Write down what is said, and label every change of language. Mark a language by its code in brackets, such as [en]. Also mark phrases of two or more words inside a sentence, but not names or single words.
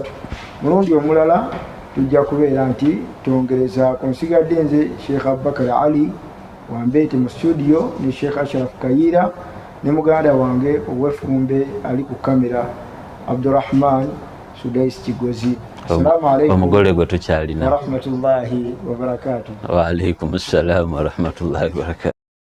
[lg] Mulundi omulala tujja kubeera nti twongerezaako. Nsigadde nze Sheikh Abubakar Ali Wambete mu studio ne Sheikh Ashraf Kayira ne muganda wange ow'effumbe ali ku kamera Abdurrahman Sudais Kigozi. [ar] السلام عليكم [lg] omugole gwe tukyalina [ar] ورحمة الله وبركاته. وعليكم السلام ورحمة الله وبركاته.